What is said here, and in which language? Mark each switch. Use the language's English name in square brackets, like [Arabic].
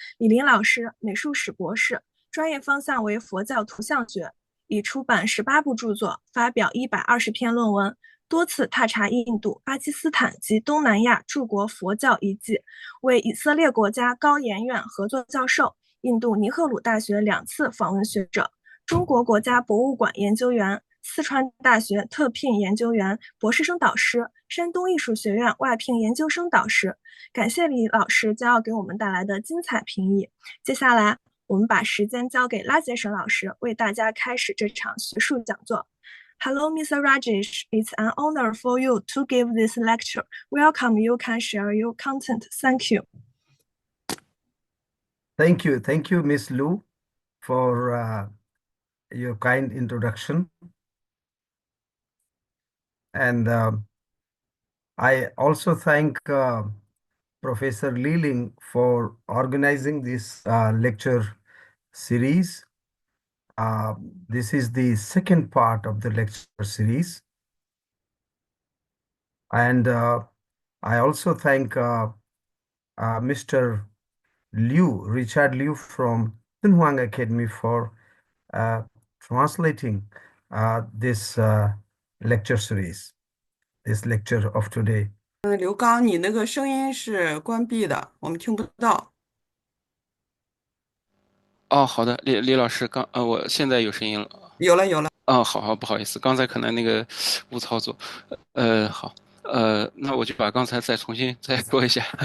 [Chinese] 李林老师，美术史博士，专业方向为佛教图像学，已出版18部著作，发表120篇论文，多次踏查印度、巴基斯坦及东南亚诸国佛教遗迹，为以色列国家高研院合作教授，印度尼赫鲁大学2次访问学者，中国国家博物馆研究员，四川大学特聘研究员、博士生导师，山东艺术学院外聘研究生导师。感谢李老师将要给我们带来的精彩评议。接下来，我们把时间交给拉杰什老师，为大家开始这场学术讲座。 [English] Hello, Mr. Rajesh. It's an honor for you to give this lecture. Welcome. You can share your content. Thank you. Thank you, Miss Lu, for your kind introduction. And I also thank Professor Ling for organizing this lecture series. This is the second part of the lecture series. And I also thank Mr. Richard Liu from Dunhuang Academy for translating this lecture series, this lecture of today. [Chinese] 刘刚，你那个声音是关闭的，我们听不到。哦，好的，李老师，我现在有声音了。有了，有了。哦，好，不好意思，刚才可能那个误操作。好，那我就把刚才再重新再说一下。